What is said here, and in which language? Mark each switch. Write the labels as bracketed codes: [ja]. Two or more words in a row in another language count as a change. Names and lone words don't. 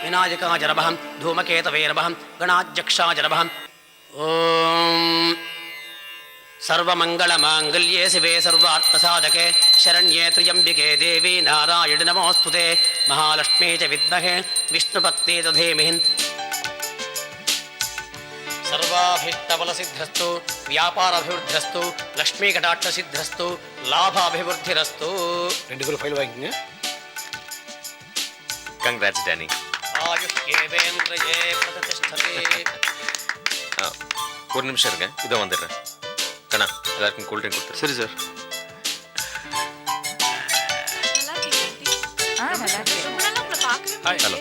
[sa] विनायकाय नमः धूमकेतवे नमः गणाध्यक्षाय नमः ॐ सर्वमङ्गलमाङ्गल्ये शिवे सर्वार्थसाधके शरण्ये त्र्यम्बिके देवी नारायणि नमोऽस्तुते महालक्ष्मी च विद्महे विष्णुपत्नी च धीमहि सर्वाभीष्टबलसिद्ध्यस्तु व्यापाराभिवृद्धिरस्तु लक्ष्मीकटाक्षसिद्धिरस्तु लाभाभिवृद्धिरस्तु [ta] ரெண்டு ஃபைல் வாங்கிங்க கங்க்ராட்ஸ் டேனி [sa] आयुष्येवेन्द्रये प्रतिष्ठते [ta] ஒரு நிமிஷம் இருங்க இதோ வந்துடுறேன் கண்ணா எல்லாருக்கும் [en] cool drink [ta] கொடுத்துரு சரி சார் ஹலோ